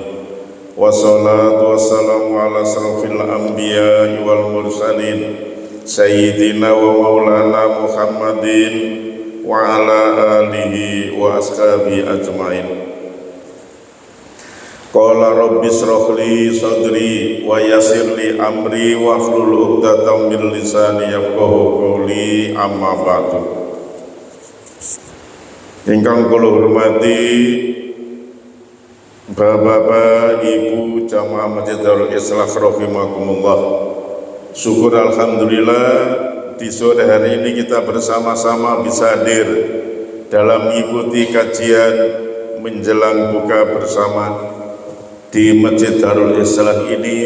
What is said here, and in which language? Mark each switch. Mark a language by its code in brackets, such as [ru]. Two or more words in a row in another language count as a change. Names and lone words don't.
[ar] والصلاة والسلام على أشرف الأنبياء والمرسلين سيدنا ومولانا محمد وعلى آله وأصحابه أجمعين. قال رب اشرح لي صدري ويسر لي أمري واحلل عقدة من لساني يفقهوا قولي أما بعد. [jv] Ingkang kula hormati Bapak, Ibu, jamaah Masjid Darul Islah rahimakumullah. [id] Syukur alhamdulillah di sore hari ini kita bersama-sama bisa hadir dalam mengikuti kajian menjelang buka bersama di Masjid Darul Islah ini.